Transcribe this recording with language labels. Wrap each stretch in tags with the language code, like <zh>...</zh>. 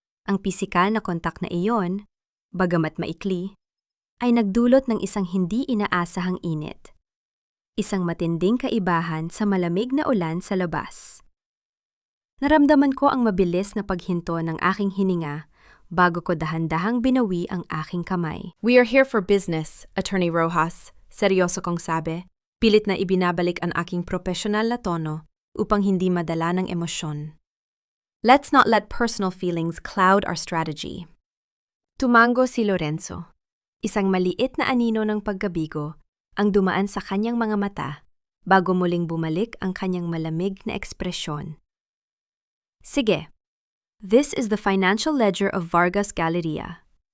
<tl>Ang pisikal na kontak na iyon, bagamat maikli, ay nagdulot ng isang hindi inaasahang init. Isang matinding kaibahan sa malamig na ulan sa labas. Naramdaman ko ang mabilis na paghinto ng aking hininga bago ko dahan-dahang binawi ang aking kamay.</tl> <en>We are here for business, Attorney Rojas.</en> <tl>Seryoso kong sabi. Pilit na ibinabalik ang aking profesional na tono upang hindi madala ng emosyon.</tl> <en>Let's not let personal feelings cloud our strategy.</en> <tl>Tumango si Lorenzo. Isang maliit na anino ng pagkabigo ang dumaan sa kanyang mga mata bago muling bumalik ang kanyang malamig na ekspresyon. Sige.</tl> <en>This is the financial ledger of Vargas Galleria.</en>